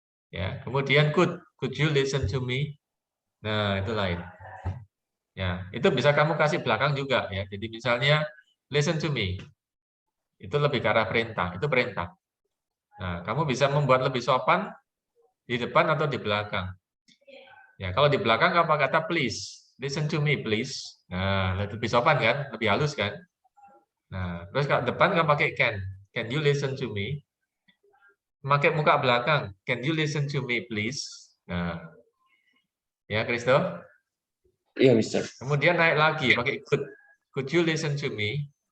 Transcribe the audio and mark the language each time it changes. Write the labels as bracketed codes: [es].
[id] Ya, kemudian [en] could you listen to me? [id] Nah, itu lain. Ya, itu bisa kamu kasih belakang juga ya. Jadi misalnya [en] listen to me. [id] Itu lebih ke arah perintah, itu perintah. Nah, kamu bisa membuat lebih sopan di depan atau di belakang. Ya, kalau di belakang kamu kata please, [en] listen to me please. [id] Nah, lebih sopan kan, lebih halus kan. Nah, terus kalau depan kamu pakai [en] can you listen to me? [id] Pakai muka belakang, [en] can you listen to me please? [id] Nah, ya Kristo. Iya, Mister. Kemudian naik lagi pakai [en] could you listen to me?